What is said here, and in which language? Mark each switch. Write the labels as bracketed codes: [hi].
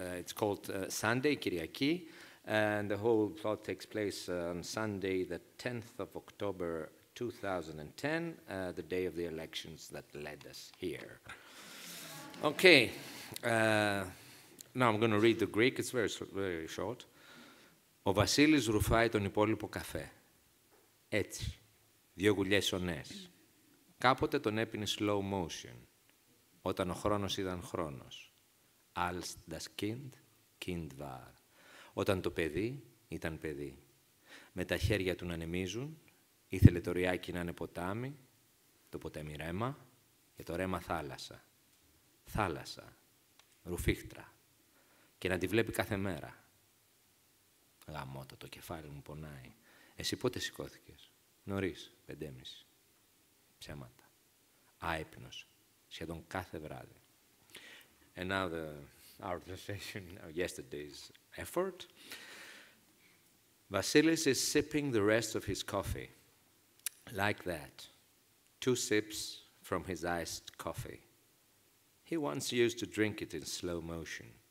[en] It's called Sunday, Kyriaki, and the whole plot takes place on Sunday, the 10th of October 2010, the day of the elections that led us here. Okay, now I'm going to read the Greek. It's very short. [el] Ο Βασίλης ρουφάει τον υπόλοιπο καφέ. Έτσι, 2 γουλιές ονές. Κάποτε τον έπινε [en] slow motion, [el] όταν ο χρόνος ήταν χρόνος. [de] Als das Kind, Kind war. [el] Όταν το παιδί ήταν παιδί. Με τα χέρια του να ανεμίζουν, ήθελε το ριάκι να είναι ποτάμι, το ποτάμι ρέμα και το ρέμα θάλασσα. Θάλασσα, ρουφίχτρα, και να τη βλέπει κάθε μέρα. Γαμώτο, το κεφάλι μου πονάει. Εσύ πότε σηκώθηκες? Νωρίς, 5:30. Ψέματα. Άυπνος, σχεδόν κάθε βράδυ. [en] And now our translation of yesterday's effort. Vasilis is sipping the rest of his coffee. Like that. 2 sips from his iced coffee. He once used to drink it in slow motion.